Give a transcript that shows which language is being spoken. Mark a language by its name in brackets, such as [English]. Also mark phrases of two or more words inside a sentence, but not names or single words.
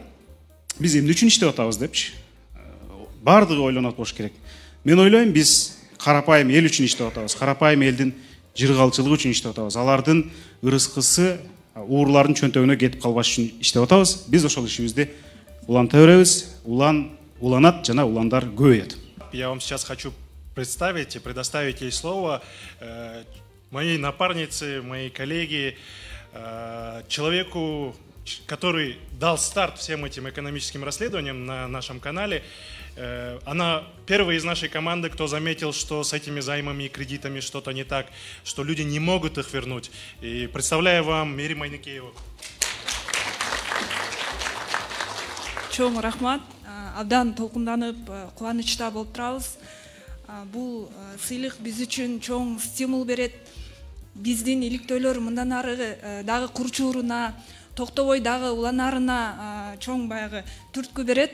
[Kyrgyz] Биз эмне үчүн иштеп атабыз депчи. Бардыгы ойлонот болуш керек. Мен ойлойм, биз карапайым эл үчүн иштеп атабыз. Карапайым элдин жыргалчылыгы үчүн иштеп атабыз. Алардын ырыскысы, уурлардын чөнтөгүнө кетип калбаш үчүн иштеп атабыз. Биз ошол ишибизди уланта беребиз. Уланат жана уландар көбөйөт. [Russian] Я вам сейчас хочу представить и предоставить ей слово моей напарнице, моей коллеге, человеку, который дал старт всем этим экономическим расследованиям на нашем канале. Она первая из нашей команды, кто заметил, что с этими займами и кредитами что-то не так, что люди не могут их вернуть. И представляю вам Мээрим Айникееву. [Kyrgyz] Чоң рахмат. Абдан толкунданып, кубанычта болуп турабыз. Бул сыйлык биз үчүн чоң стимул берет. Биздин иликтөөлөр мындан ары дагы курчууруна, токтобой дагы уланарына чоң баягы түрткү берет.